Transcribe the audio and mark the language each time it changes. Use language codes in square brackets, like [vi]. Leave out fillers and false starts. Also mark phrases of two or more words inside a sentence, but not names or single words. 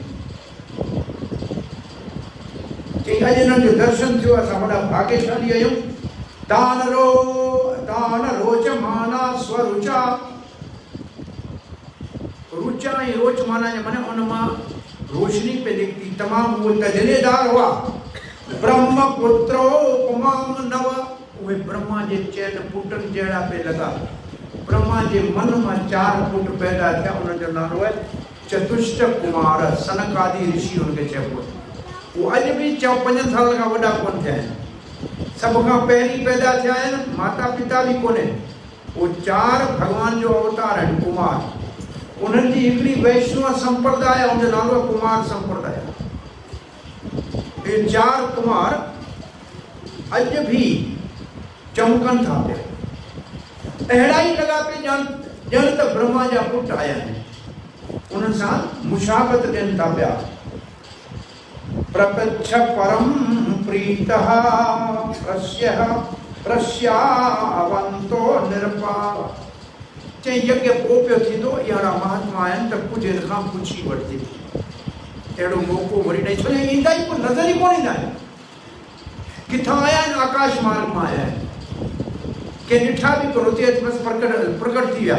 [sd] चई अॼु हिननि जो दर्शन थियो, असां वॾा भाग्यशाली आहियूं। दान रोच माना स्वरुचा। रुचा ऐं रोच माना जे माने उन मां रोशनी पे निकिती, तमामु उहे तजरेदार हुआ। [sa] ब्रह्म पुत्रो उपमाम नव। [sd] उहे ब्रह्मा जे चइनि पुटनि जहिड़ा पे लॻा। ब्रह्मा जे मन मां 4 पुट पैदा थिया, उन्हनि जो नालो आहे चतुष्ट कुमार। सनकादि ऋषि हुनखे चइबो आहे। उहो अॼु बि 4-5 साल खां वॾा कोन थिया आहिनि, सभ खां पहिरीं पैदा थिया आहिनि, माता पिता बि कोन्हे। उहे 4 भॻवान जो अवतार आहिनि कुमार। उन्हनि जी हिकिड़ी वैष्णव संप्रदाय, उनजो नालो कुमार संप्रदाय। ये 4 कुमार अॼु भी चमकनि था पिया। अहिड़ा ई लॻा पिया ॼण त ब्रह्मा जा पुट आया आहिनि, उन्हनि सां मुशाबत ॾियनि था पिया। [sa] प्रपच्छ परम प्रीतः प्रस्यावंतो निरपा। [sd] चई यज्ञ पोइ पियो थींदो, अहिड़ा महात्मा आहिनि त कुझु हिन खां पुछी वठिजे। अहिड़ो मौक़ो वरी ॾेई, छो ईंदा ई नज़र ई कोन ईंदा आहिनि। किथां आया आहिनि? आकाश मार्ग मां आया आहिनि। के ॾिठा बि कोन, उते बसि प्रकट थी विया।